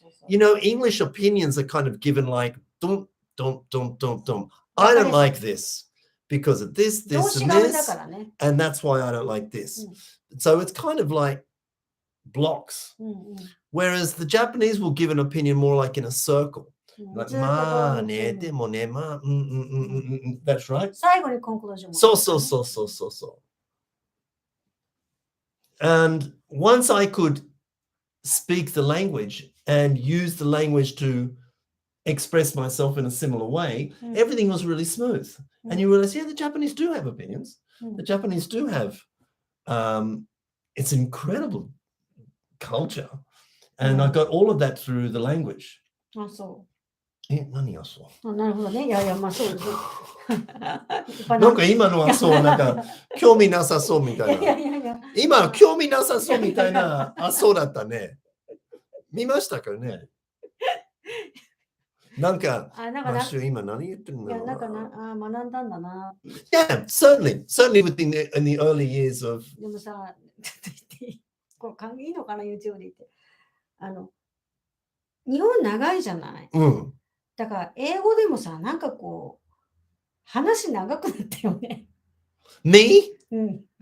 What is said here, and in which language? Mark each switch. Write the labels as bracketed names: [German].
[English] English opinions are kind of given like, dum. I don't like this because of this, and this, and that's why I don't like this. So it's kind of like blocks. [Japanese] うんうん。 [English] Whereas the Japanese will give an opinion more like in a circle. [Japanese] うん [English] Like, [Japanese] ずっとまあね、うんでもね、まあ、 [English] That's right. [Japanese] 最後にコンクルージョンもそうそうそうそうそうそう。 [English] And once I could speak the language and use the language to express myself in a similar way, everything was really smooth. And you realize, yeah, the Japanese do have opinions. The Japanese do have, it's incredible culture. And I got all of that through the language. [Japanese] あ、そ何がそうう。あ、なるほどね。いやいや、まあそうです。なんか今のはそう、なんか興味なさそうみたいな。今の興味なさそうみたいな、あ、そうだったね。見ましたかね。なんか、マッシュ今何言ってるんだろうな。いや、なんか学んだんだな。 [English] Yeah, certainly within in the early years of. [Japanese] でもさ、ちょっと言っていい？これいいのかな、YouTube で言って。日本長いじゃない。だから英語でもさ、なんかこう、話長くなったよね。 [English] Me? [Japanese] うん。